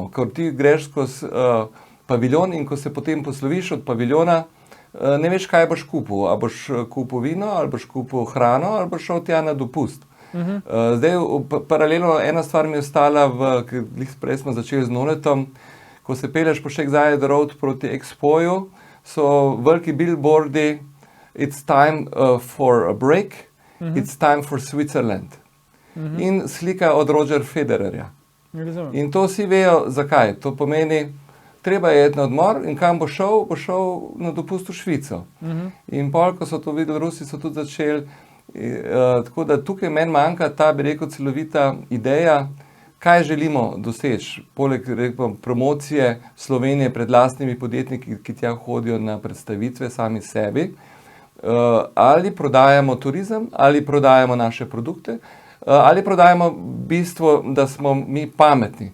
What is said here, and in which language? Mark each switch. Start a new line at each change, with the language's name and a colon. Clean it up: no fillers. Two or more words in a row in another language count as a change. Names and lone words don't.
Slovenian: Ker ti greš skozi paviljon in ko se potem posloviš od paviljona, ne veš, kaj boš kupil. A boš kupil vino, ali boš kupil hrano, ali boš šel tja na dopust. Zdaj, paralelno ena stvar mi je ostala, prej smo začeli z Noletom, ko se peleš po Sheikh Road proti Expoju, so veliki billboardi,
English: it's time for a break, it's time for Switzerland.
Slovenian: In slika od Roger Federerja. In to vsi vejo, zakaj. To pomeni, treba je iti na odmor in kam bo šel na dopust v Švico. In pol, ko so to videli Rusi, so tudi začeli. Tako da tukaj meni manjka ta, bi rekel, celovita ideja, kaj želimo doseči, poleg promocije Slovenije pred lastnimi podjetniki, ki tja hodijo na predstavitve sami sebi, ali prodajamo turizem, ali prodajamo naše produkte, ali prodajamo bistvo, da smo mi pametni.